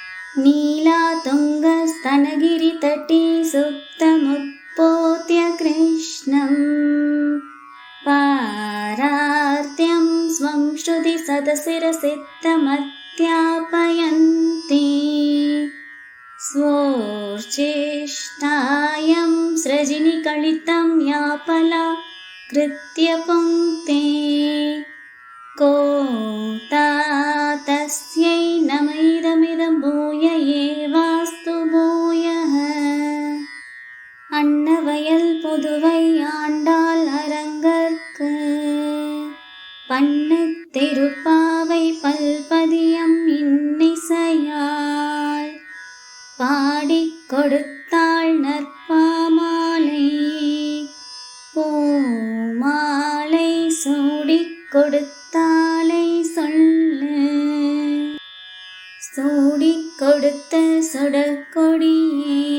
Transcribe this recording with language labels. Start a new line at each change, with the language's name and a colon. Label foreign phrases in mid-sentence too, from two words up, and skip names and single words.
Sanskrit: नीलातुङ्गस्तनगिरितटी सुप्तमुत्पोत्य कृष्णं पारार्त्यं स्वं श्रुतिसदशिरसिद्धमध्यापयन्ति स्वोर्चेष्टायं सृजिनिकलितं यापला कृत्य पुङ्क्ते को तस्यै नमैदमिदं भूय एवास्तु भूयः.
Tamil: அன்னவயல் புதுவை ஆண்டாள் அரங்கற்கு பண்ணுத் திருப்பாவை பல்பதியம் இன்னிசையாள் பாடிக் கொடுத்தாள் நற்பாமாலை பூமாலை சூடிக் கொடுத்தாளை சொல்லு சூடிக் கொடுத்த சுடற்கொடியே